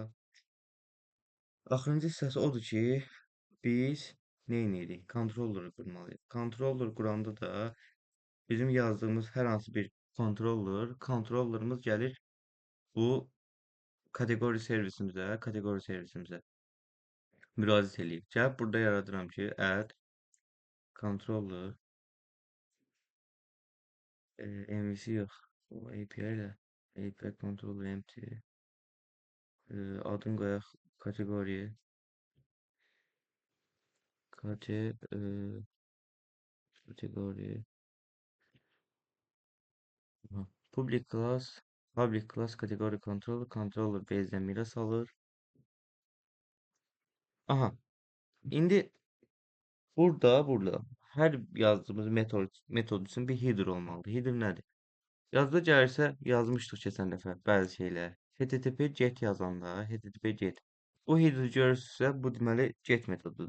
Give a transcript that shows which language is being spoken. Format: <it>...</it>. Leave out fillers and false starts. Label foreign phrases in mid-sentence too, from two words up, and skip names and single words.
<az>Axırıncı hissəsi odur ki, biz neynirik? Controller qurmalıyıq. Controller quranda da bizim yazdığımız hər hansı bir kontrollerimiz gəlir bu kateqori servisimizə müraciət eləyir. Gəlib burada yaradıram ki,</az> <en>add controller MVC yox.</en> <az>O API ilə</az> <en>API controller empty</en> <az>adını qoyaq kateqori kateqori aha, public class kateqori</az> <en>controller base'dən</en> <az>miras alır. Aha, indi burada hər yazdığımız metod üçün bir header olmalıdır. Header nədir? Yazda gəlirsə yazmışdıq keçən dəfə bəzi şeylər.</az> <en>HTTP get</en> <az>yazanda</az> <en>HTTP get.</en> <az>Bu header görürsünüzsə bu deməli get metodudur.</az>